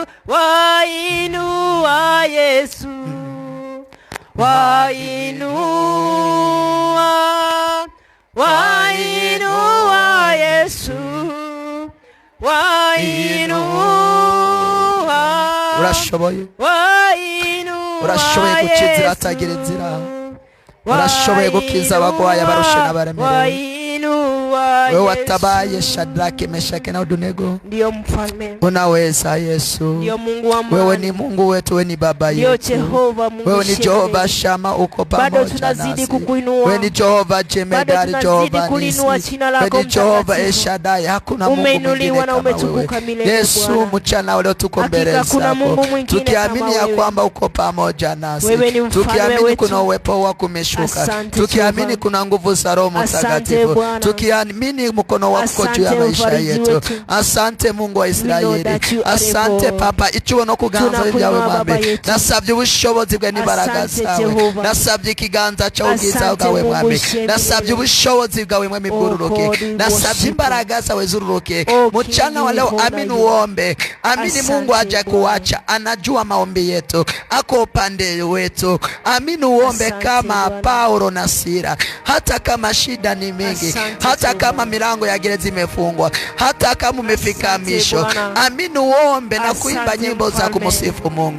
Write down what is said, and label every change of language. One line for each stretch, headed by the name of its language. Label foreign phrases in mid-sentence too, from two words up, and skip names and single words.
Swahili: Wainua Yesu. Wainua Yesu.
Kinyarwanda: Urashoboye. Urashoboye guca inzira atagira inzira. urashoboye gukiza abagwayi abarushe n'abaremerewe.
Swahili: Wewe watabaye Shadraki, Meshaki na Abednego. Ndio mfalme. Unaweza Yesu. Ndio Mungu wa amani. Wewe ni Mungu wetu, wewe ni baba yetu. Ndio Jehova Mungu. Wewe ni Jehova Shama, uko pamoja nasi. Bado tunazidi kukuinua. Wewe ni Jehova Jemedari, Jehova Nisi. Wewe ni Jehova Eshadai, hakuna Mungu mwingine kama wewe. Yesu, mchana leo tuko mbele zako, tukiamini ya kwamba uko pamoja nasi, tukiamini kuna uwepo wako umeshuka, tukiamini kuna nguvu za Roho Mtakatifu, tukiamini mkono wako juu ya maisha yetu. Asante Mungu wa Israeli, asante Papa,
Kinyarwanda: ichuo no kuganza byawe mwami, nasabye ubushobozi bwe n'imbaraga zawe, nasabye ikiganza cy'ubwiza bwawe mwami, nasabye ubushobozi bwawe mwami bwururuke, nasabye imbaraga zawe zururuke
Swahili: mchana wa leo. Amini uombe, amini Mungu haja kuacha, anajua maombi yetu, ako upande wetu. Amini uombe kama Paulo na Sila, hata kama shida ni mingi, hata kama milango ya gereza imefungwa, hata kama umefika misho, amini uombe na kuimba nyimbo za kumsifu Mungu.